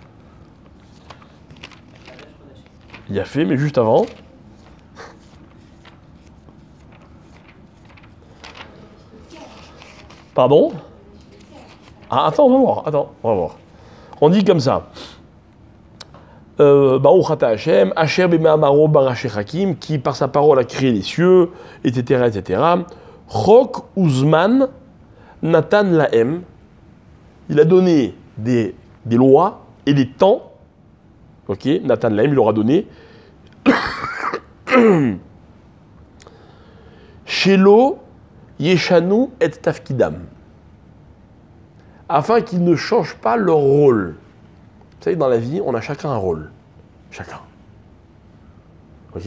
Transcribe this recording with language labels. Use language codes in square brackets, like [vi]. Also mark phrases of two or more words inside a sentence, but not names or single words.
[fr] Il y a fait, mais juste avant. Pardon? Ah, attends, on va voir. On dit comme ça. [he] ברוך אתה השם, אשר במאמרו ברא שחקים, [fr] qui par sa parole a créé les cieux, etc., etc. [he] חק וזמן נתן להם. [fr] Il a donné des lois et des temps. [he] Ok, נתן להם, [fr] il leur a donné. [he] שלא ישנו את תפקידם, [fr] afin qu'ils ne changent pas leur rôle. Vous savez, dans la vie, on a chacun un rôle. Chacun. Ok?